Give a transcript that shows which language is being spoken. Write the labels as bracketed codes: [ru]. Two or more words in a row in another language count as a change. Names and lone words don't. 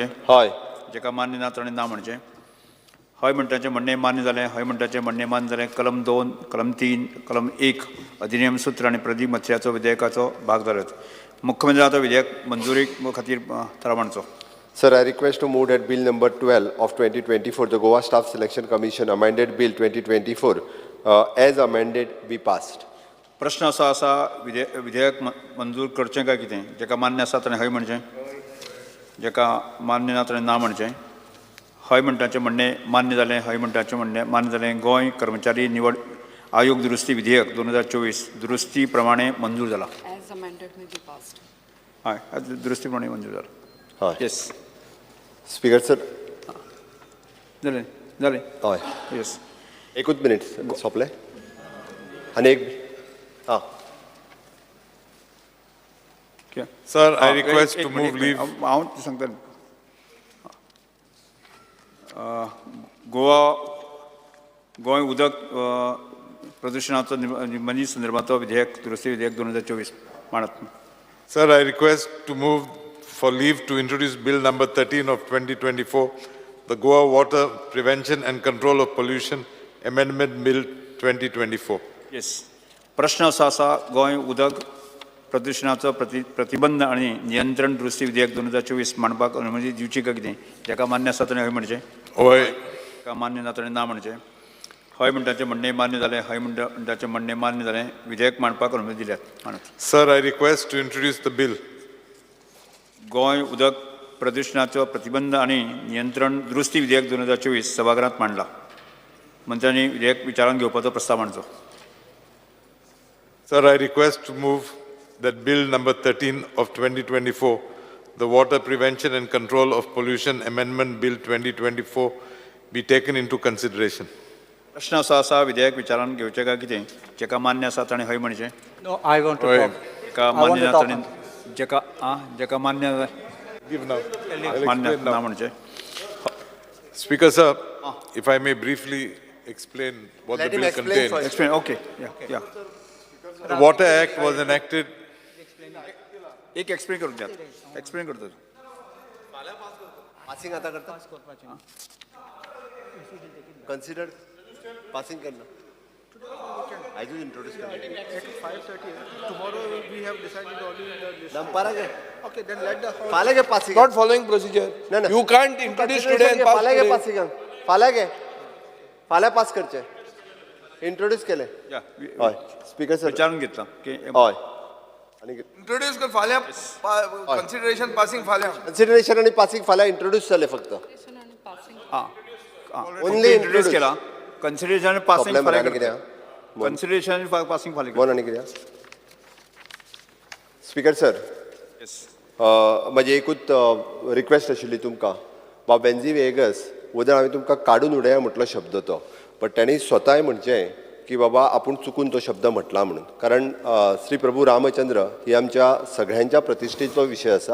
[kok] हय जेका मान्य ना ताणें ना म्हणचें हय म्हणटाचें म्हणणें मान्य जालें हय म्हणटाचें म्हणणें मान्य जालें कलम 2 कलम 3 कलम 1 अधिनियम सूत्र आनी प्रदीर्घ मथऱ्याचो विधेयकाचो भाग जाल्यात मुख्यमंत्री आता विधेयक मंजुरी खातीर थारा मांडचो [en] Sir, I request to move that bill number 12 of 2024, the Goa Staff Selection Commission amended bill 2024, as amended, be passed. [kok] प्रश्न असो आसा विधेयक मंजूर करचें काय कितें? जेका मान्य आसा ताणें हय म्हणचें, जेका मान्य ना ताणें ना म्हणचें. हय म्हणटाचें म्हणणें मान्य जालें, हय म्हणटाचें म्हणणें मान्य जालें. गोंय कर्मचारी निवड आयोग दुरुस्ती विधेयक 2024 दुरुस्ती प्रमाणे मंजूर जाला. हय दुरुस्ती प्रमाणे मंजूर जाला. हय येस [en] Speaker sir [kok] जालें जालें हय येस. एकूच मिनिट सोंपलें आनी एक हां [en] Sir, I request to move leave. [kok] हांव सांगता. गोंय उदक प्रदुशणाचो निबंधी संदर्भांचो विधेयक दुरुस्ती विधेयक 2024 मांडत. [en] Sir, I request to move for leave to introduce Bill number 13 of 2024, the Goa Water Prevention and Control of Pollution Amendment Bill 2024. [kok] येस. प्रश्न असो आसा गोंय उदक प्रदुशणाचो प्रतिबंध आनी नियंत्रण दुरुस्ती विधेयक 2024 मांडपाक अनुमती दिवची काय कितें? जेका मान्य आसा ताणें हय म्हणचें, हय जेका मान्य ना ताणें ना म्हणचें. हय म्हणटाचें म्हणणें मान्य जालें, हय म्हणटाचें म्हणणें मान्य जालें. विधेयक मांडपाक अनुमती दिल्यात. मांडत. [en] Sir, I request to introduce the bill. [kok] गोंय उदक प्रदुशणाचो प्रतिबंध आनी नियंत्रण दुरुस्ती विधेयक 2024 सभागृहांत मांडला. मंत्र्यांनी विधेयक विचारान घेवपाचो प्रस्ताव मांडचो. [en] Sir, I request to move that Bill number 13 of 2024, the Water Prevention and Control of Pollution Amendment Bill 2024, be taken into consideration. [kok] प्रश्न असो आसा विधेयक विचारान घेवचें काय कितें? जेका मान्य आसा ताणें हय म्हणचें, [en] No, I want to talk. [kok] जेका मान्य ना ताणें जेका मान्य [en] Give now. [kok] मान्य ना म्हणचें. [en] Speaker sir, if I may briefly explain what Let the him bill explain contains. first. Explain. Okay. Yeah. The Water Act was enacted. [kok] एक एक्सप्लेन करून द्या. एक्सप्लेन करतो. पासिंग आता करता [en] consider passing [kok] करना आयजूच इंट्रोड्यूस करना फाल्यां गे पासिंग [en] Not following procedure. You can't introduce today and pass [kok] फाल्यां गे [en] today. [kok] पासिंगाक फाल्यां गे फाल्यां पास करचें इंट्रोड्यूस केलें हय स्पीकर सर विचारून घेतला. हय आनी Introduce कर फाल्यां [en] consideration passing [kok] फाल्यां. कन्सिडरेशन आनी पासिंग फाल्यां इंट्रोड्यूस जालें फक्त [en] Only introduce केला. Consideration passing [kok] प्रॉब्लेम फाल्यां आनी कितें [en] consideration passing [kok] फाल्यां बोन आनी कितें स्पीकर सर म्हजी एकूच रिक्वेस्ट आशिल्ली तुमकां बाब बेन्झी वेगस उदक हांवें तुमकां काडून उडया म्हटलो शब्द तो बट तांणी स्वताय म्हणचें की बाबा आपूण चुकून तो शब्द म्हटला म्हणून कारण श्री प्रभू रामचंद्र ही आमच्या सगळ्यांच्या प्रतिश्ठेचो विशय आसा.